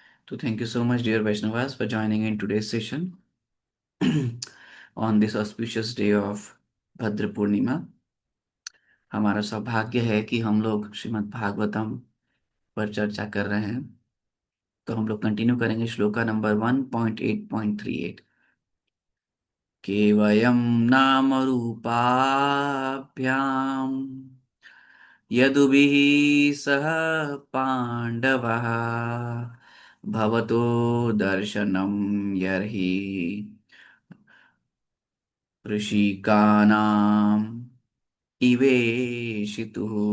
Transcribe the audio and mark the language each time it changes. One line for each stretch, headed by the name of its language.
English: So thank you so much, dear Vaishnavas, for joining in today's session on this auspicious day of Bhadra Purnima.
Hindi: हमारा सौभाग्य है कि हम लोग श्रीमद् भागवतम पर चर्चा कर रहे हैं। तो हम लोग कंटिन्यू करेंगे श्लोका नंबर 1.8.38।
Sanskrit: केवयं नामरूपाभ्याम् यदुभिः सह पाण्डवः भवतो दर्शनं यर्हि ऋषिकाणाम् इवेशितुः।